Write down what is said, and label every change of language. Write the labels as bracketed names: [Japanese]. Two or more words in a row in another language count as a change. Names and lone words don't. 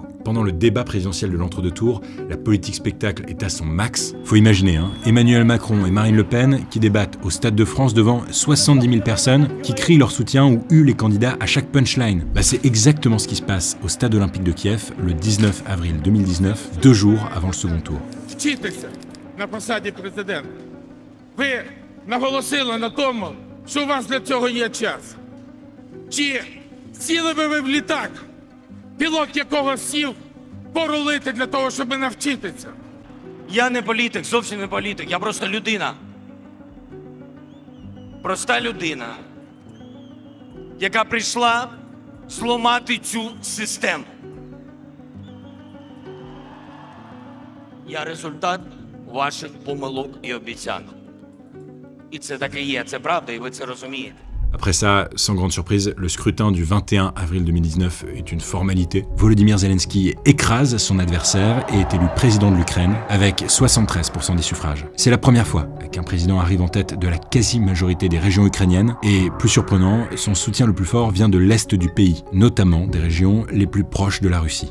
[French] Pendant le débat présidentiel de l'entre-deux tours, la politique spectacle est à son max. Faut imaginer, hein, Emmanuel Macron et Marine Le Pen qui débattent au Stade de France devant 70 000 personnes qui crient leur soutien ou huent les candidats à chaque punchline. C'est exactement ce qui se passe au Stade Olympique de Kiev le 19 avril 2019, 2 jours avant le second tour. [Ukrainian] На посаді президента. Ви наголосили на тому, що у вас для цього є час. Чи сіли би ви в літак, пілот якого сів порулити для того, щоб навчитися? Я не політик, зовсім не політик, я просто людина. Проста людина, яка прийшла зламати цю систему. Я результат ваших помилок і обіцянок. І це так і є, це правда, і ви це розумієте. [French] Après ça, sans grande surprise, le scrutin du 21 avril 2019 est une formalité. Volodymyr Zelensky écrase son adversaire et est élu président de l'Ukraine avec 73% des suffrages. C'est la première fois qu'un président arrive en tête de la quasi-majorité des régions ukrainiennes et, plus surprenant, son soutien le plus fort vient de l'est du pays, notamment des régions les plus proches de la Russie.